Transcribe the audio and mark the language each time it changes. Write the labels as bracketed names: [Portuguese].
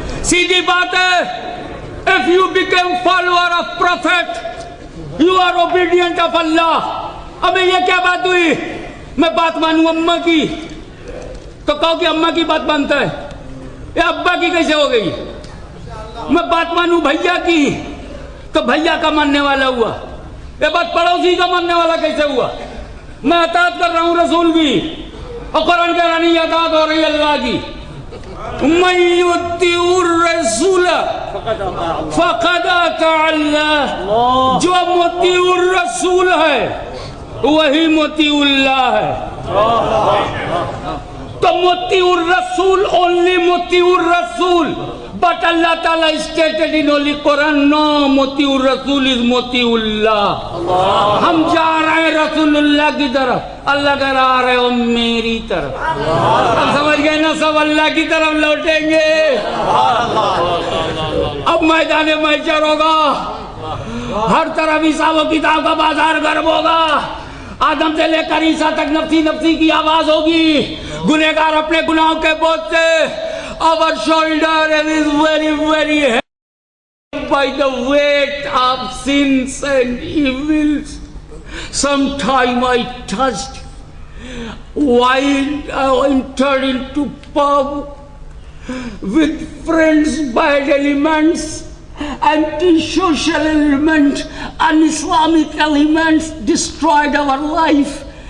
[Urdu] سیدھی بات ہے، [English] if you become follower of prophet you are obedient of Allah. [Urdu] ابھی یہ کیا بات ہوئی، میں بات مانوں اماں کی تو کہو کہ اماں کی بات مانتا ہے، یہ ابا کی کیسے ہو گئی. میں بات مانوں بھیا کی تو بھیا کا ماننے والا ہوا. یہ بات پڑوسی کا ماننے والا کیسے ہوا؟ میں اطاعت کر رہا ہوں رسول کی، اور قرآن کہہ رہا نہیں اطاعت ہو رہی اللہ کی. [Arabic] من یطیع الرسول فقد اطاع اللہ، [Urdu] جو مطیع الرسول ہے وہی مطیع اللہ ہے. تو مطیع الرسول [English] only مطیع الرسول، but Allah Ta'ala stated in Holy Quran no مطیع الرسول is مطیع اللہ. [Urdu] ہم جا رہے ہیں رسول اللہ کی طرف، اللہ کہہ رہا آ رہے ہو میری طرف. اب سمجھ گئے نا، سب اللہ کی طرف لوٹیں گے. اب میدان محشر ہوگا، ہر طرف حساب و کتاب کا بازار گرم ہوگا. آدم سے لے کر عیسیٰ تک نفسی نفسی کی آواز ہوگی. گنہگار اپنے گناہوں کے بوجھ سے [English] our shoulder is very very heavy by the weight of sins and evils. Sometime I touched while I entered into pub with friends, bad elements, anti-social elements, un-Islamic elements destroyed our life.